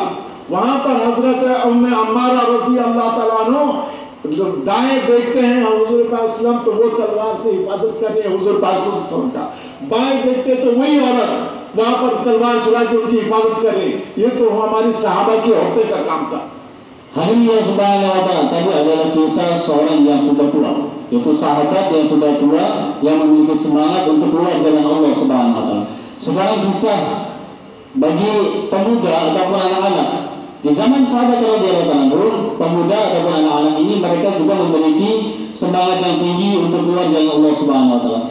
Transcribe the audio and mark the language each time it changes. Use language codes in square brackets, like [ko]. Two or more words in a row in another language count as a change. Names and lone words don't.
[hi] वहां पर हजरत उम्मे अम्मारा [ar] رضي الله تعالى عنها [hi] जब दाएं देखते हैं हुज़ूर पाक [ar] صلى الله عليه وسلم, [hi] तो वो तलवार से हिफाजत कर रहे हैं हुज़ूर पाक [ar] صلى الله عليه وسلم [hi] का, बाएं देखते तो वही औरत वहां पर तलवार चला के उनकी हिफाजत कर रही। ये तो हमारी सहाबा की औरतें का काम था। [ar] الله سبحانه وتعالى [ms] tadi adalah kisah seorang yang sudah tua, yaitu sahabat yang sudah tua yang memiliki semangat untuk keluar jalan [ar] الله سبحانه وتعالى. [ms] Sekarang kisah bagi pemuda ataupun anak-anak di zaman sahabat [ar] رضي الله عنهم, [ms] pemuda ataupun anak-anak ini mereka juga memiliki semangat yang tinggi untuk keluar jalan [ar] الله سبحانه وتعالى.